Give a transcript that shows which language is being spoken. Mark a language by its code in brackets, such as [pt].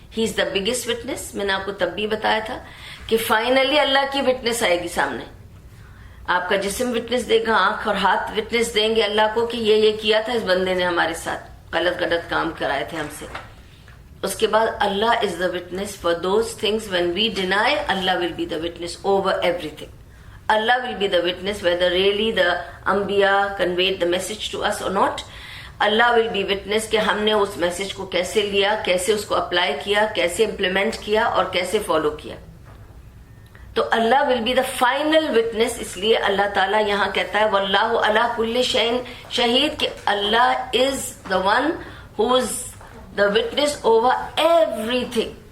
[en] ہی is the biggest witness. [ur] میں نے آپ کو تب بھی بتایا تھا کہ فائنلی اللہ کی وٹنس آئے گی سامنے. آپ کا جسم وٹنس دے گا، آنکھ اور ہاتھ وٹنس دیں گے اللہ کو کہ یہ کیا تھا اس بندے نے ہمارے ساتھ، غلط کام کرائے تھے ہم سے. اس کے بعد [en] Allah is the witness for those things when we deny. Allah will be the witness over everything. Allah will be the witness whether really the انبیاء conveyed the message to us or not. [ur] Allah [en] will be witness [ur] کہ ہم نے اس message کو کیسے لیا، کیسے اس کو apply کیا، کیسے امپلیمنٹ کیا اور کیسے فالو کیا. [en] تو Allah will be the final witness. [ur] اس لیے اللہ تعالیٰ یہاں کہتا ہے [ar] واللہ علی کل شیء شہید، [en] کہ اللہ is the one who is the witness over everything.